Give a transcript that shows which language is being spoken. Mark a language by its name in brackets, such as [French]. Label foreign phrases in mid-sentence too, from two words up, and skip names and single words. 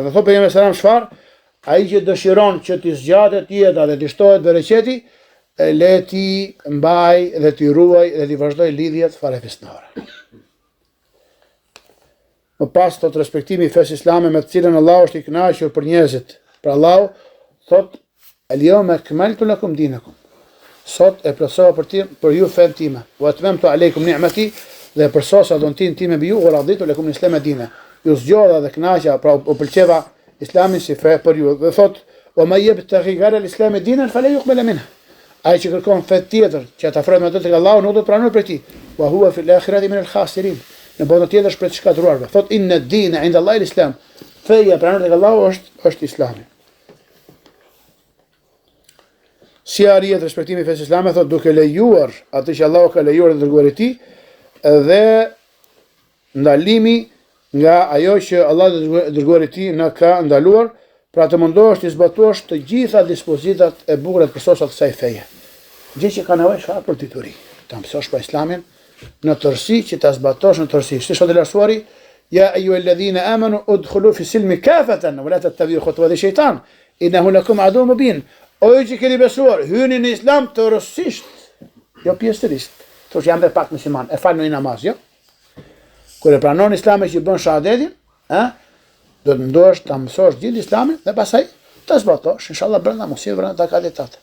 [Albanian] Dhe thotë pejgamberi selam çfarë? Ai që dëshiron që të zgjatet jeta dhe të shtohet bereqeti, le ti mbaj dhe ti ruaj dhe ti vazhdoj lidhjet farefisnore. Më pas thot respektimi i fesë islame me të cilën Allahu është i kënaqur për njerëzit. Pra Allahu thot: [Arabic] "اليوم أكملت لكم دينكم." [Albanian] Sot e plotësova për ju fen time. [Arabic] وأتممت عليكم نعمتي, [Albanian] dhe përsosa dhuntin time mbi ju, [Arabic] ورضيت لكم الإسلام دينا. [Albanian] Ju zgjodha dhe kënaqa, pra u pëlqeva Islami si fe për ju. Dhe thot: [Arabic] "ومن يبتغ غير الإسلام دينا فلا يقبل منه." [Albanian] Ai që kërkon fe tjetër që ta afrohet me atë tek Allahu nuk do të pranohet prej tij. [Arabic] وهو في الآخرة من الخاسرين. [Albanian] Në botën tjetër është për të shkatruarve. Thot: [Arabic] "إن الدين عند الله الإسلام." [Albanian] Feja pranohet tek Allahu është Islami. Si arrihet respektimi i fesë islame, thot duke lejuar atë që Allahu ka lejuar dhe dërguari i tij, dhe ndalimi nga ajo që Allah dhe dërguari i tij na ka ndaluar, pra të mundohesh të zbatosh të gjitha dispozitat e bukura të përsosat të kësaj feje. Gjë që ka nevojë çfarë për dituri, ta mësosh për Islamin në tërësi, që ta zbatosh në tërësi. Si thotë Lartësuari: [Arabic] "يا أيها الذين آمنوا ادخلوا في السلم كافة ولا تتبعوا خطوات الشيطان إنه لكم عدو مبين. [Albanian] O ju që keni besuar, hyni në Islam të rësisht, jo pjesërisht. Thosh jam dhe pak musliman, e fal në namaz, jo? Kur e pranon Islamin që bën shahadetin, do të ndosh ta mësosh gjithë Islamin dhe pastaj të zbatosh, inshallah brenda mosit brenda takalitat.